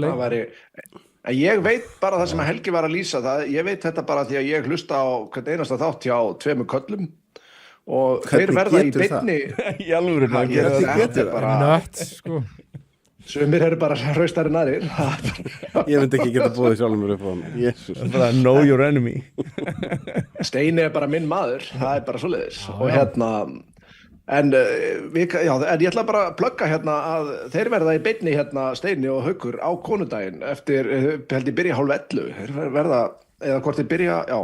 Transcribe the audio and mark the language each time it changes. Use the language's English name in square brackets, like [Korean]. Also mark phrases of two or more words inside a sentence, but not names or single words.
[Icelandic] En ég veit bara það sem að Helgi var að lýsa það, ég veit þetta bara því að ég hlusta á hvern einasta þátt hjá 2 köllum og þeir verða í beinni. Í alvöru, nött, sko. Sumir eru bara hraustari nærir. Ég myndi ekki geta búið sjálfum mér upp á hann. Jesus. Það er bara [English] know your enemy. [Icelandic] Steini er bara minn maður, það er bara svoleiðis. Og en ég ætla bara að plugga að þeir verða í beinni Steini og Haukur á konudaginn eftir, held ég byrja 10:30. Þeir verða, eða hvort þeir byrja, já.